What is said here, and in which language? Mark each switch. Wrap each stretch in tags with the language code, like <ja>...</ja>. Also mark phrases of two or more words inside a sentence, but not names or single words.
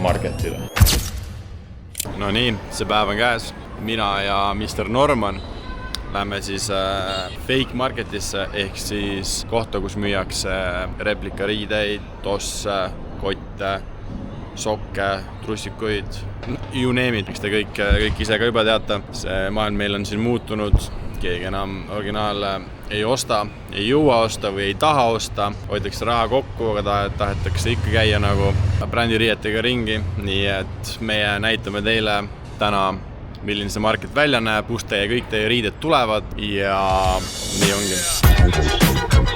<et>No nii, see päev on käes. mina ja Mr. Norman lähme siis fake marketisse ehk siis kohta, kus müüakse replikariideid, tosse, kotte, sokke, trussikuid,</et> <en>you name it,</en> <et>miks te kõik ise ka juba teate. See maailm meil on siin muutunud, keegi enam originaale ei osta, ei jõua osta või ei taha osta, hoitakse raha kokku, aga tahetakse ikka käia nagu brändiriietega ringi, nii et meie näitame teile täna, milline see market välja näeb, kust kõik teie riided tulevad ja nii ongi.</et>